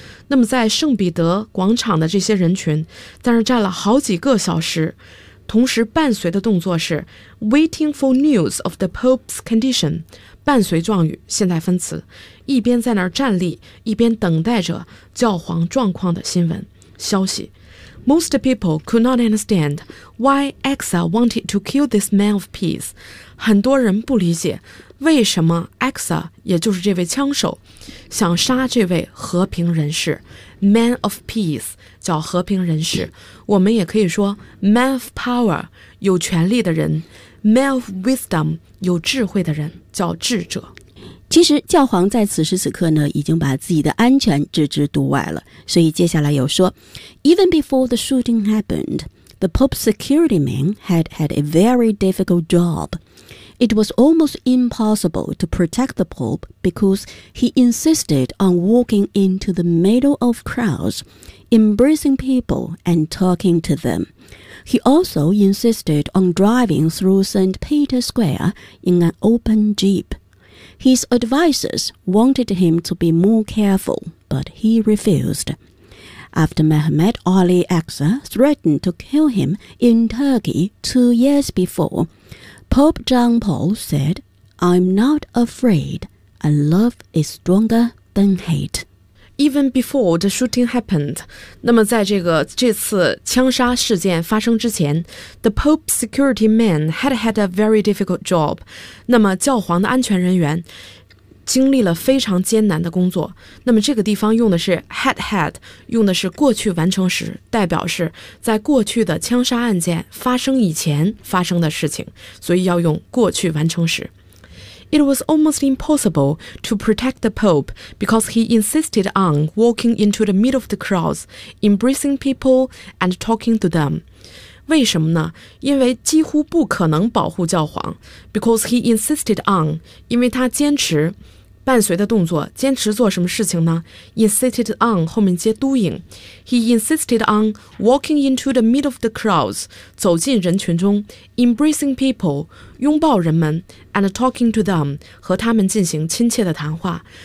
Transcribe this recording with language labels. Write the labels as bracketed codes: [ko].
[zh] 那么在圣彼得广场的这些人群在那儿站了好几个小时，同时伴随的动作是 [en] waiting for news of the Pope's condition， [zh] 伴随状语现在分词，一边在那儿站立一边等待着教皇状况的新闻。消息。 [en] Most people could not understand why Exa wanted to kill this man of peace. [zh] 很多人不理解为什么 Exa, 也就是这位枪手想杀这位和平人士。 [en] Man of peace, [zh] 叫和平人士。我们也可以说 [en] man of power, [zh] 有权力的人。 [en] Man of wisdom, [zh] 有智慧的人，叫智者。其实教皇在此时此刻呢，已经把自己的安全置之度外了。所以接下来又说 [en] Even before the shooting happened, the Pope's security man had had a very difficult job. It was almost impossible to protect the Pope because he insisted on walking into the middle of crowds, embracing people and talking to them. He also insisted on driving through St. Peter's Square in an open jeep. His advisors wanted him to be more careful, but he refused. After Mehmet Ali Aksa threatened to kill him in Turkey 2 years before, Pope John Paul said, I'm not afraid, and love is stronger than hate. Even before the shooting happened, [zh] 那么在这次枪杀事件发生之前 [en] the Pope's security man had had a very difficult job. [zh] 那么教皇的安全人员经历了非常艰难的工作。那么这个地方用的是 [en] had had, [zh] 用的是过去完成时，代表是在过去的枪杀案件发生以前发生的事情，所以要用过去完成时。 [en] It was almost impossible to protect the Pope because he insisted on walking into the middle of the crowds, embracing people and talking to them. [zh] 为什么呢？因为几乎不可能保护教皇。 [en] Because he insisted on, [zh] 因为他坚持伴随的动作，坚持做什么事情呢？ [en] Insisted on, [zh] 后面接 [en] doing. He insisted on walking into the middle of the crowds, [zh] 走进人群中 [en] embracing people, [zh] 拥抱人们 [en] and talking to them, [zh] 和他们进行亲切的谈话。